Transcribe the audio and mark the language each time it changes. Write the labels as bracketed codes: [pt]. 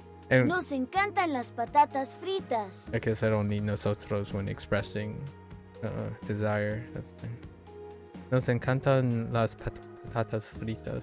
[es] Nos encantan las patatas fritas. [en] I guess I don't need nosotros when expressing desire. That's fine. [es] Nos encantan las patatas fritas.